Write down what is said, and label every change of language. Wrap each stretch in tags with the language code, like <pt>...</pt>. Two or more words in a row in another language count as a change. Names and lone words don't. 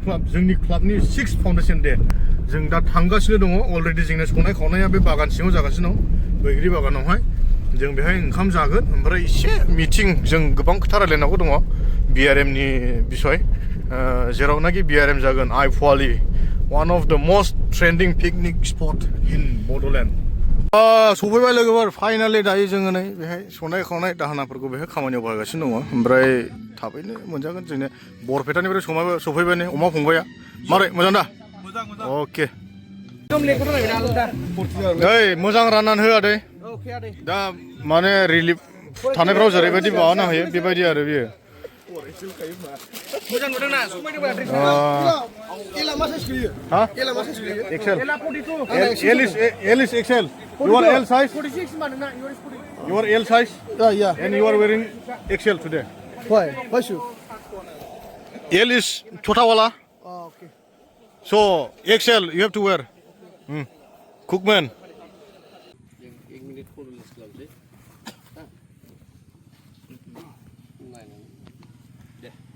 <brx>क्लाब जोंनि क्लाबनि 6th</brx> <en>foundation day</en> <brx>जों दा थांगासिनो दङ अलरेडि जोंना संनाय खावनाया बे बागान सिङाव जागासिनो दं बैग्रि बागानावहाय जों बेहाय ओंखाम जागोन ओमफ्राय एसे मिटिं जों गोबां खोथा रायलायनांगौ दङ BRMनि बिसय जेरावनाखि BRM जागोन आइफवालि</brx> <en>one of the most trending picnic spot in BODOLAND</en> <brx>सफैबाय लोगोफोर फाइनालि दायो जोङो नै बेहाय संनाय खावनाय दाहोनाफोरखौ बेहाय खामानियाव बाहायगासिनो दङ ओमफ्राय थाबैनो मोनजागोन जोंनो बरपेटानिफ्राय सफैबाय नै अमा फंबाया मारै मोजां दा अके ओइ मोजां राननानै हो आदै दा माने रिलिफ थानायफ्राव जेरैबायदि माबाना होयो बेबायदि आरो बियो मोजां नुदोंना समायदोंबा एला मा साइज गयो हा एला मा साइज गयो</brx> <en>एक्सेल</en> <brx>एला 42</brx> <en>L is XL you are L size</en> <brx>46 मा नोंना</brx> <en>you are L size yeah and you are wearing XL today why shoe L is</en> <hi>छोटा वाला</hi> <en>okay so XL you have to wear cookman</en> <hi>एक मिनिट</hi> <brx>फट'लेस खालामसै दे</brx>